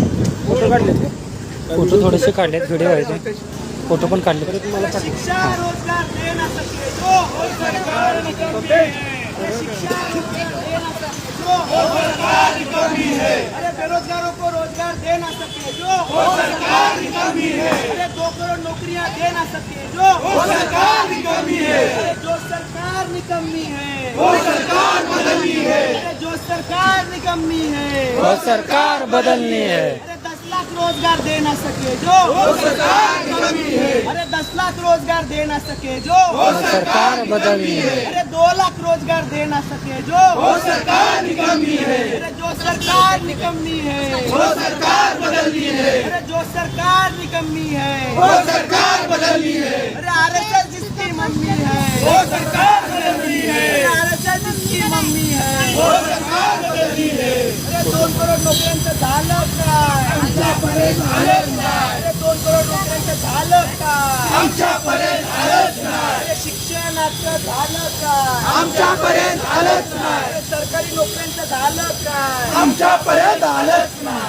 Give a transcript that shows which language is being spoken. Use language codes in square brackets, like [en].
[mr] Photo थोडेसे काढलेत, video व्हायचे, फोटो पण काढले. [hi] शिक्षा रोजगार दे ना सके जो हो सरकार निकम्मी है। शिक्षा रोजगार दे ना सके जो हो सरकार निकम्मी है। अरे बेरोजगारों को रोजगार दे ना सके जो हो सरकार निकम्मी है। अरे 2 करोड़ नौकरियां दे ना सके जो हो सरकार निकम्मी है। अरे जो सरकार निकम्मी है वो सरकार बदलनी है। अरे जो सरकार निकम्मी है वो सरकार बदलनी है. अरे 10 लाख रोजगार दे ना सके जो वो सरकार निकम्मी है। अरे 10 लाख रोजगार दे ना सके जो वो सरकार बदलनी है. अरे 2 लाख रोजगार दे ना सके जो वो सरकार निकम्मी है। अरे जो सरकार निकम्मी है वो सरकार बदलनी है। अरे जो सरकार निकम्मी है वो सरकार बदलनी है। अरे आरएसएस जिसकी मम्मी है वो सरकार बदलनी है। आरएसएस जिसकी मम्मी है वो सरकार बदलनी है। [mr] अरे 2 करोड नोकऱ्यांचं झालं काय आमच्यापर्यंत आलंच नाही. अरे 2 करोड नोकऱ्यांचं झालं काय आमच्यापर्यंत आलंच नाही. अरे शिक्षणाचं झालं काय आमच्यापर्यंत आलंच नाही. अरे सरकारी नोकऱ्यांचं झालं काय आमच्यापर्यंत आलंच नाही.